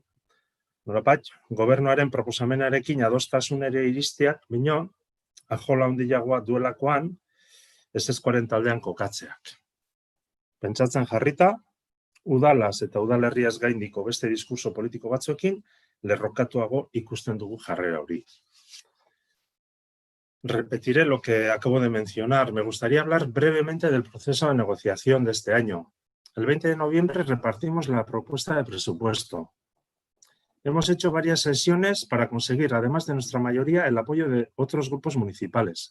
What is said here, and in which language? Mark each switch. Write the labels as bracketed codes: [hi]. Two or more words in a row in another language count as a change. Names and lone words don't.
[eu] Nolabait, gobernuaren proposamenarekin adostasunera iristeak, baino, ajola handiagoa duelakoan, ezezkoaren taldean kokatzeak. Pentsatzen jarrita, udalaz eta udalerriaz gaindiko beste diskurso politiko batzuekin, lerrokatuago ikusten dugu jarrera hori. [es] Repetiré lo que acabo de mencionar. Me gustaría hablar brevemente del proceso de negociación de este año. El 20 de noviembre repartimos la propuesta de presupuesto. Hemos hecho varias sesiones para conseguir, además de nuestra mayoría, el apoyo de otros grupos municipales.